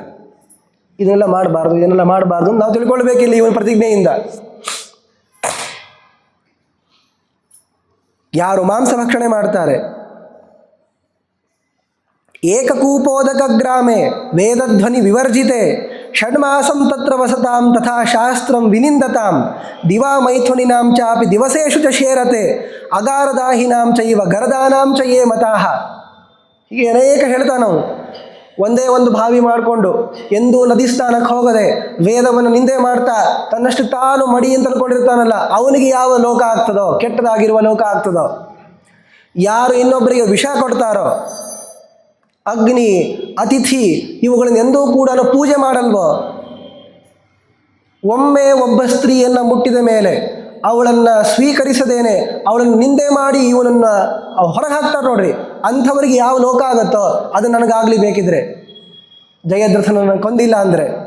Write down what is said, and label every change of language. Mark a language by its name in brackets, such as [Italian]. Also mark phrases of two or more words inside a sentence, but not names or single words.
[Kannada] ಇದನ್ನೆಲ್ಲ ಮಾಡಬಾರ್ದು ನಾವು ತಿಳ್ಕೊಳ್ಬೇಕಿಲ್ಲ ಇವನ ಪ್ರತಿಜ್ಞೆಯಿಂದ. ಯಾರು ಮಾಂಸ ಭಕ್ಷಣೆ ಮಾಡ್ತಾರೆ, [Sanskrit] ಏಕಕೂಪೋದಕ ಗ್ರಾಮೆ ವೇದಧ್ವನಿ ವಿವರ್ಜಿತೆ ಷಡ್ಮಾಸಂ ತತ್ರ ವಸತಾಂ ತಥಾ ಶಾಸ್ತ್ರಂ ವಿನಿಂದತಾಂ ದಿವಾ ಮೈಥುನಿನಾಂ ಚಾಪಿ ದಿವಸೇಷು ಚ ಶೇರತೆ ಅಗಾರದಾಹಿನಾಂ ಚೈವ ಗರದಾನಾಂ ಚ ಯೇ ಮತಾಃ. [Kannada] ಹೀಗೆ ಅನೇಕ ಹೇಳ್ತಾನವನು. ಒಂದೇ ಒಂದು ಬಾವಿ ಮಾಡಿಕೊಂಡು ಎಂದೂ ನದಿ ಸ್ನಾನಕ್ಕೆ ಹೋಗದೆ ವೇದವನ್ನು ನಿಂದೆ ಮಾಡ್ತಾ ತನ್ನಷ್ಟು ತಾನು ಮಡಿ ಅಂತ ಅಂದ್ಕೊಂಡಿರ್ತಾನಲ್ಲ, ಅವನಿಗೆ ಯಾವ ಲೋಕ ಆಗ್ತದೋ, ಕೆಟ್ಟದಾಗಿರುವ ಲೋಕ ಆಗ್ತದೋ. ಯಾರು ಇನ್ನೊಬ್ಬರಿಗೆ ವಿಷ ಕೊಡ್ತಾರೋ, ಅಗ್ನಿ, ಅತಿಥಿ ಇವುಗಳನ್ನು ಎಂದೂ ಕೂಡ ಪೂಜೆ ಮಾಡಲ್ವೋ, ಒಮ್ಮೆ ಒಬ್ಬ ಸ್ತ್ರೀಯನ್ನು ಮುಟ್ಟಿದ ಮೇಲೆ ಅವಳನ್ನು ಸ್ವೀಕರಿಸದೇನೆ ಅವಳನ್ನು ನಿಂದೆ ಮಾಡಿ ಇವನನ್ನು ಹೊರಗೆ ಹಾಕ್ತಾರೆ ನೋಡ್ರಿ, ಅಂಥವರಿಗೆ ಯಾವ ಲೋಕ ಆಗುತ್ತೋ ಅದು ನನಗಾಗಲಿ ಬೇಕಿದ್ರೆ, ಜಯದ್ರಥನನ್ನು ಕೊಂದಿಲ್ಲ ಅಂದರೆ.